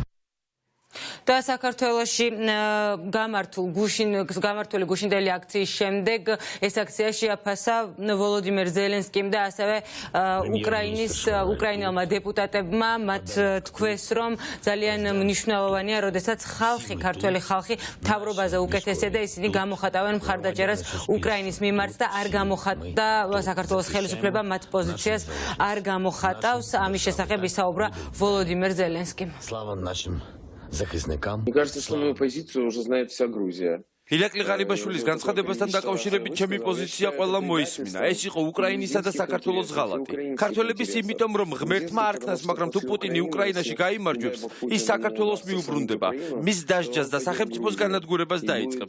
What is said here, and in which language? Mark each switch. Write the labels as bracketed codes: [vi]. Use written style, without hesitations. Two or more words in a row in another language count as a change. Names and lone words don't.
[ka] და საქართველოში გამართული გუშინდელი აქციის შემდეგ ეს აქცია შეაფასა ვოლოდიმერ ზელენსკიმ და ასევე უკრაინელმა დეპუტატებმა მათ თქვეს რომ ძალიან მნიშვნელოვანია როდესაც ქართველი ხალხი მთავრობაზე უკეთესია და ისინი გამოხატავენ მხარდაჭერას უკრაინის მიმართ და არ გამოხატა საქართველოს ხელისუფლება მათ პოზიციას არ გამოხატავს ამის შესახებ ისაუბრა ვოლოდიმერ ზელენსკიმ. [ru] Мне кажется, что мою позицию уже знает вся Грузия. [ka] ირაკლი ღარიბაშვილის განცხადებასთან დაკავშირებით ჩემი პოზიცია ყველა მოისმინა. ეს იყო უკრაინისა და საქართველოს ღალატი. ქართველების იმიტომ რომ ღმერთმა არქნას, მაგრამ თუ პუტინი უკრაინაში გაიმარჯვებს, ის საქართველოს მიუბრუნდება, მის დასჯას და სახელმწიფოს განადგურებას დაიწყებს.